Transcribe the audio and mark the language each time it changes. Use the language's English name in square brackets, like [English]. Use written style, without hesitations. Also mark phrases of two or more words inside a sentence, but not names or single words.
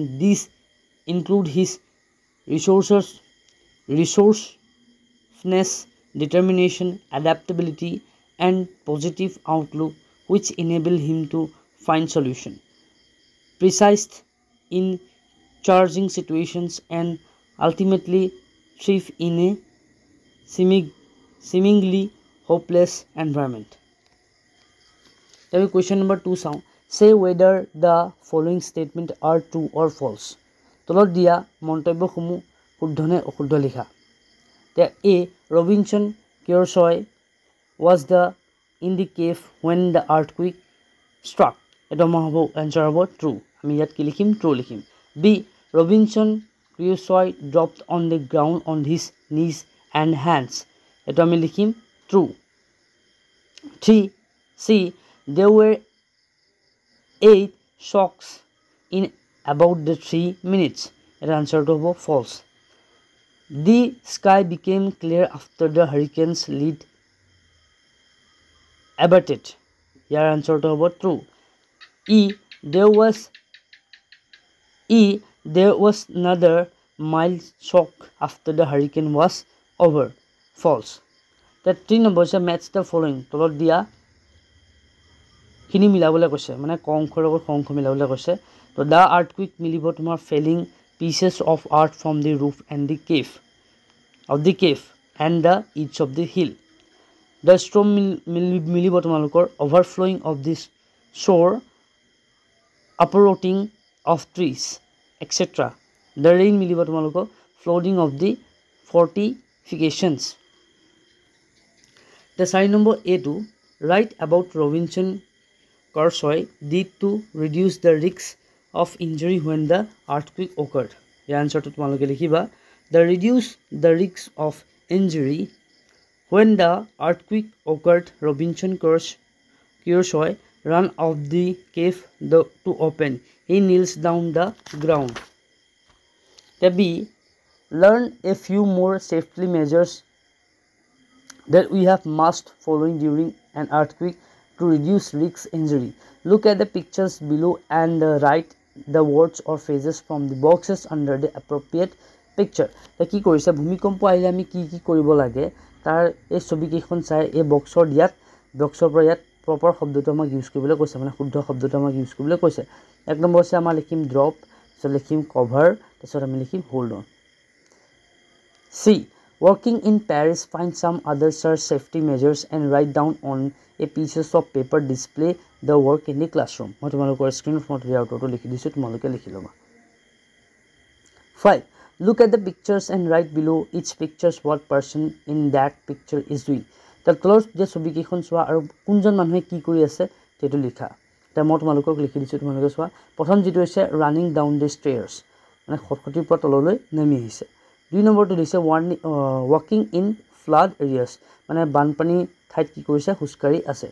[English] These include his resourcefulness, determination, adaptability, and positive outlook, which enable him to find solution, precise in challenging situations, and ultimately thrive in a seemingly hopeless environment. Then question number 2 sound. Say whether the following statement are true or false. [Assamese] তলত দিয়া মন্তব্যসমূহ শুদ্ধ নে অশুদ্ধ লিখা। [English] A. Robinson Crusoe was in the cave when the earthquake struck. [Assamese] এটা হ'ব answer হ'ব true. আমি ইয়াত কি লিখিম? True লিখিম. B. [English] Robinson Crusoe dropped on the ground on his knees and hands. [Assamese] এটা আমি লিখিম true. 3. C. [English] There were 8 shocks in about the 3 minutes. [Assamese] এটা [English] answer to [Assamese] হ'ব false. [English] The sky became clear after the hurricane's lead abated. Your answer to হ'ব true. E. There was another mild shock after the hurricane was over. False. The 3 numbers match the following. [Assamese] তলত দিয়া খিনি মিলাবলৈ কৈছে, মানে কংখৰ লগত সংখ মিলাবলৈ কৈছে। তো [English] the earthquake [Assamese] মিলিব তোমাৰ [English] falling pieces of earth from the roof and the cave and the edge of the hill. The storm [Assamese] মিলিব তোমালোকৰ [English] overflowing of this shore, uprooting of trees, etc. The rain [Assamese] মিলিব তোমালোকৰ [English] flooding of the fortifications. The 4 number A2. Write about Robinson Crusoe did to reduce the risk of injury when the earthquake occurred. The answer to [Assamese] তোমালোকে লিখিবা। [English] The reduce the risk of injury when the earthquake occurred. Robinson Crusoe ran out of the cave to open. He kneels down the ground. The B. Learn a few more safety measures that we have must following during an earthquake to reduce risk injury. Look at the pictures below and write the words or phrases from the boxes under the appropriate picture. [Assamese] কি কৰিছে, ভূমিকম্প আহিলে আমি কি কি কৰিব লাগে তাৰ এই ছবিকেইখন চাই এই বক্সৰ পৰা ইয়াত প্ৰপাৰ শব্দটো আমাক ইউজ কৰিবলৈ কৈছে, মানে শুদ্ধ শব্দটো আমাক ইউজ কৰিবলৈ কৈছে। 1 নম্বৰ আছে আমাৰ লিখিম ড্ৰপ, তাৰপিছত লিখিম কভাৰ, তাৰপিছত আমি লিখিম [English] hold on. C. Working in Paris, find some other search safety measures and write down on a pieces of paper display the work in the classroom. [Assamese] মই তোমালোকৰ স্ক্ৰীনত মই আউটটো লিখি দিছোঁ, তোমালোকে লিখি ল'বা। [English] 5. Look at the pictures and write below each pictures what person in that picture is doing. [Assamese] তাৰ তলৰ যে ছবিকেইখন চোৱা আৰু কোনজন মানুহে কি কৰি আছে সেইটো লিখা। এতিয়া মই তোমালোকক লিখি দিছোঁ, তোমালোকে চোৱা। প্ৰথম যিটো হৈছে [English] running down the stairs, [Assamese] মানে খটখটিৰ পৰা তললৈ নামি আহিছে। 2 নম্বৰটো দিছে [English] walking in flood areas, [Assamese] মানে বানপানী ঠাইত কি কৰিছে, খোজকাঢ়ি আছে।